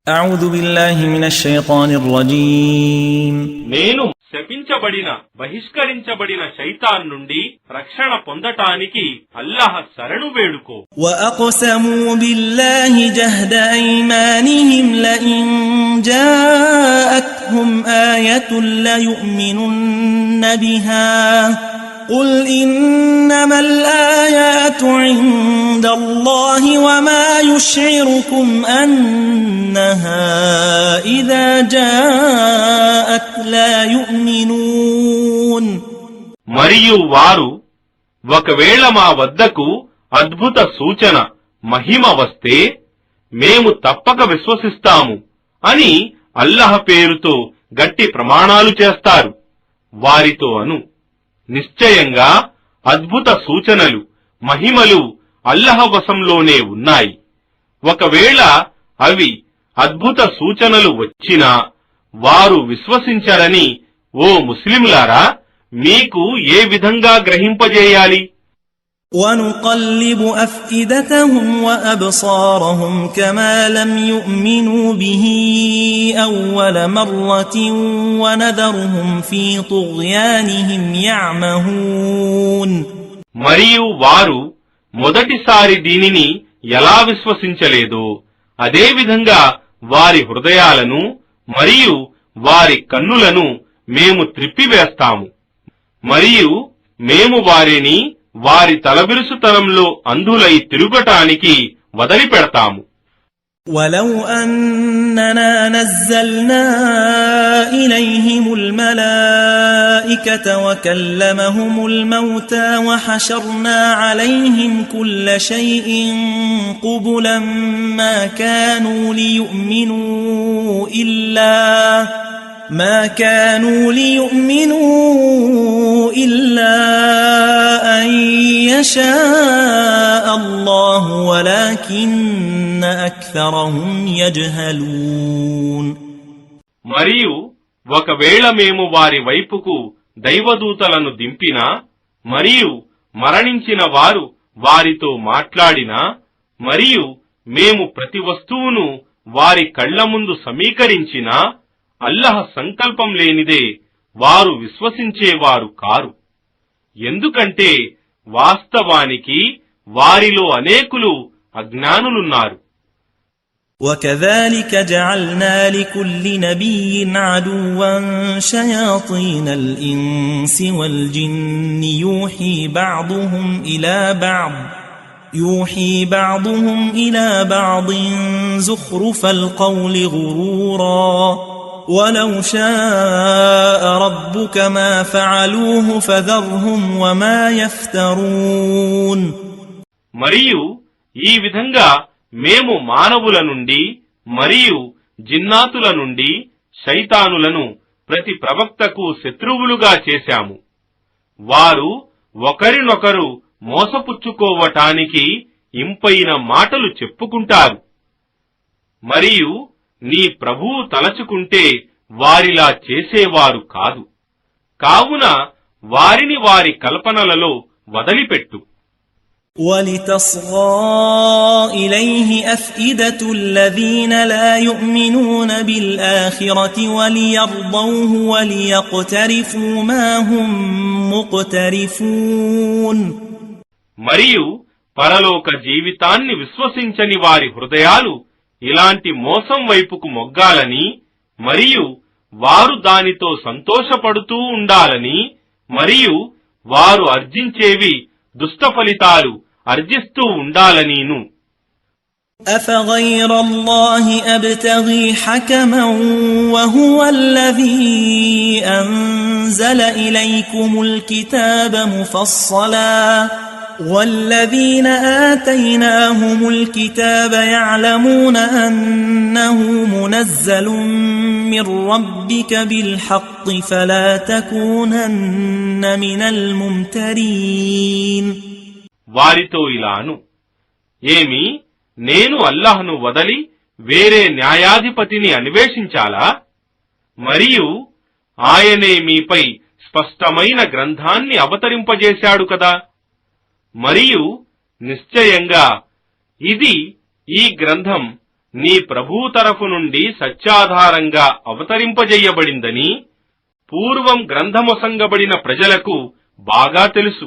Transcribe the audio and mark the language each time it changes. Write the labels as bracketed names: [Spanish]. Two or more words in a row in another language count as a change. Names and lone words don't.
[Arabic] أعوذ بالله من الشيطان الرجيم [Telugu] నేను శపించబడిన బహిష్కరించబడిన శైతాన్ నుండి రక్షణ పొందటానికి అల్లాహ్ శరణు వేడుకో. [Arabic] وأقسموا بالله جهد أيمانهم لئن جاءتهم آية ليؤمنن بها قل إنما الآيات عند الله وما يشعركم أنها إذا جاءت لا يؤمنون. [Telugu] మరియు వారు ఒకవేళ మా వద్దకు అద్భుత సూచన మహిమ వస్తే మేము తప్పక విశ్వసిస్తాము అని అల్లాహ్ పేరుతో గట్టి ప్రమాణాలు చేస్తారు. వారితో అను, నిశ్చయంగా అద్భుత సూచనలు మహిమలు అల్లాహ్ వశంలోనే ఉన్నాయి. ఒకవేళ అవి అద్భుత సూచనలు వచ్చినా వారు విశ్వసించరని ఓ ముస్లింలారా మీకు ఏ విధంగా గ్రహింపజేయాలి? [Arabic] وَنُقَلِّبُ أَفْئِدَتَهُمْ وَأَبْصَارَهُمْ كَمَا لَمْ يُؤْمِنُوا بِهِ أَوَّلَ مَرَّةٍ وَنَذَرُهُمْ فِي طُغْيَانِهِمْ يَعْمَهُونَ. [Telugu] మరియు వారు మొదటిసారి దీనిని ఎలా విశ్వసించలేదో అదేవిధంగా వారి హృదయాలను మరియు వారి కన్నులను మేము త్రిప్పివేస్తాము. మరియు మేము వారిని వారి తలబిరుసుతనంలో అంధులై తిరుగటానికి వదిలిపెడతాము. [Arabic] وَلَوْ أَنَّنَا نَزَّلْنَا إِلَيْهِمُ الْمَلَائِكَةَ وَكَلَّمَهُمُ الْمَوْتَى وَحَشَرْنَا عَلَيْهِمْ كُلَّ شَيْءٍ قُبُلًا ما كانوا ليؤمنوا إلا أن يشاء الله ولكن أكثرهم يجهلون. [Telugu] మరియు ఒకవేళ మేము వారి వైపుకు దైవదూతలను దింపినా మరియు మరణించిన వారు వారితో మాట్లాడినా మరియు మేము ప్రతి వస్తువును వారి కళ్ల ముందు సమీకరించినా అల్లాహ్ సంకల్పం లేనిదే వారు విశ్వసించేవారు కారు. ఎందుకంటే వాస్తవానికి వారిలో అనేకులు అజ్ఞానులున్నారు. [Arabic] وَكَذَلِكَ جَعَلْنَا لِكُلِّ نَبِيٍّ عَدُوًّا شَيَاطِينَ الْإِنسِ وَالْجِنِّ يُوحِي بَعْضُهُمْ إِلَى بَعْضٍ زُخْرُفَ الْقَوْلِ غُرُورًا وَلَوْ شَاءَ رَبُّكَ مَا فَعَلُوهُ فَذَرْهُمْ وَمَا يَفْتَرُونَ. [Telugu] మరియు ఈ విధంగా మేము మానవుల నుండి మరియు జిన్నాతుల నుండి శైతానులను ప్రతి ప్రవక్తకు శత్రువులుగా చేశాము. వారు ఒకరినొకరు మోసపుచ్చుకోవటానికి ఇంపైన మాటలు చెప్పుకుంటారు. మరియు నీ ప్రభువు తలచుకుంటే వారిలా చేసేవారు కాదు. కావున వారిని వారి కల్పనలలో వదిలిపెట్టు. [Arabic] وَلِتَصْغَى إِلَيْهِ أَفْئِدَةُ الَّذِينَ لَا يُؤْمِنُونَ بِالْآخِرَةِ وَلِيَرْضَوْهُ وَلِيَقْتَرِفُوا مَا هُمْ مُقْتَرِفُونَ. [Telugu] మరియు పరలోక జీవితాన్ని విశ్వసించని వారి హృదయాలు ఇలాంటి మోసం వైపుకు మొగ్గాలని మరియు వారు దానితో సంతోషపడుతూ ఉండాలని మరియు వారు అర్జించేవి దుష్ట ఫలితాలు అర్జిస్తూ ఉండాలనీను. [Arabic] أَفَغَيْرَ اللَّهِ أَبْتَغِي حَكَمًا وَهُوَ الَّذِي أَنزَلَ إِلَيْكُمُ الْكِتَابَ مُفَصَّلًا وَالَّذِينَ آتَيْنَاهُمُ الْكِتَابَ يَعْلَمُونَ أَنَّهُ مُنَزَّلٌ مِّن رَّبِّكَ بِالْحَقِّ فَلَا تَكُونَنَّ مِنَ الْمُمْتَرِينَ. [Telugu] వారితో ఇలాను, ఏమి నేను అల్లాహ్ను వదలి వేరే న్యాయాధిపతిని అన్వేషించాలా? మరియు ఆయనే మీపై స్పష్టమైన గ్రంథాన్ని అవతరింపజేశాడు కదా. మరియు నిశ్చయంగా ఇది ఈ గ్రంథం నీ ప్రభువు తరఫు నుండి సత్యాధారంగా అవతరింపజెయ్యబడిందని పూర్వం గ్రంథమొసంగబడిన ప్రజలకు బాగా తెలుసు.